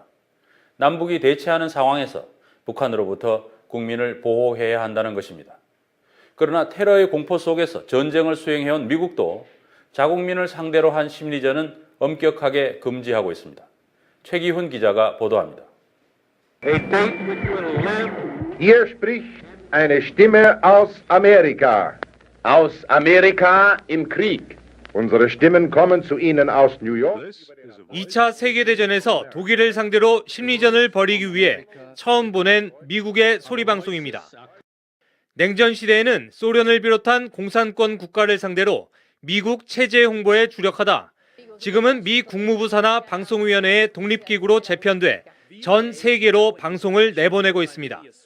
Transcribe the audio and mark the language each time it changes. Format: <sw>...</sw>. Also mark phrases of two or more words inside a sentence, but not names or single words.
<ko>남북이 대치하는 상황에서 북한으로부터 국민을 보호해야 한다는 것입니다. 그러나 테러의 공포 속에서 전쟁을 수행해온 미국도 자국민을 상대로 한 심리전은 엄격하게 금지하고 있습니다. 최기훈 기자가 보도합니다.</ko> <de>Hier spricht eine Stimme aus Amerika. Aus Amerika im Krieg. Unsere Stimmen kommen zu Ihnen aus New York.</de> <ko>2차 세계대전에서 독일을 상대로 심리전을 벌이기 위해 처음 보낸 미국의 소리방송입니다. 냉전 시대에는 소련을 비롯한 공산권 국가를 상대로 미국 체제 홍보에 주력하다 지금은 미 국무부 산하 방송위원회의 독립기구로 재편돼 전 세계로 방송을 내보내고 있습니다.</ko>